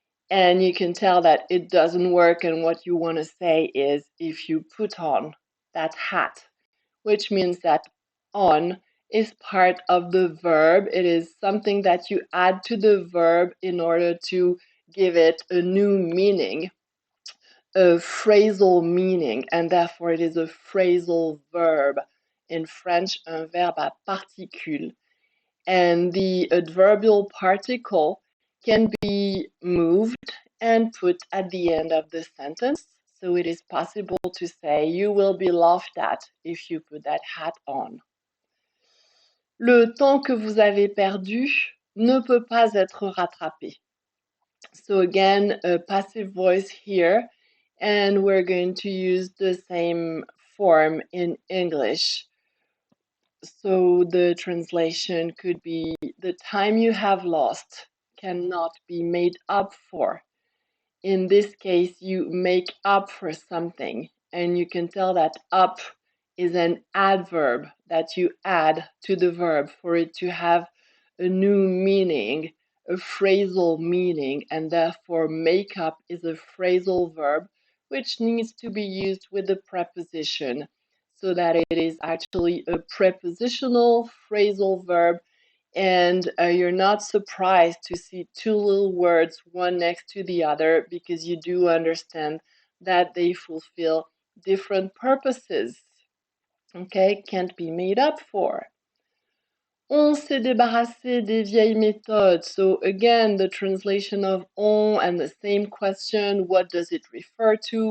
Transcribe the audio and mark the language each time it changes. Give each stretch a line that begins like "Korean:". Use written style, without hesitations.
English: And you can tell that it doesn't work, and what you want to say is if you put on that hat, which means that on is part of the verb. It is something that you add to the verb in order to give it a new meaning, a phrasal meaning, and therefore it is a phrasal verb. In French,
French: un verbe à particule.
English: And the adverbial particle can be moved and put at the end of the sentence. So it is possible to say, you will be laughed at if you put that hat on.
French: Le temps que vous avez perdu ne peut pas être rattrapé.
English: So again, a passive voice here, and we're going to use the same form in English. So the translation could be, the time you have lost cannot be made up for. In this case, you make up for something, and you can tell that up is an adverb that you add to the verb for it to have a new meaning, a phrasal meaning, and therefore make up is a phrasal verb which needs to be used with the preposition so that it is actually a prepositional phrasal verb, and you're not surprised to see two little words one next to the other because you do understand that they fulfill different purposes. Okay, can't be made up for.
French: On s'est débarrassé des vieilles méthodes.
English: So again, the translation of on and the same question, what does it refer to?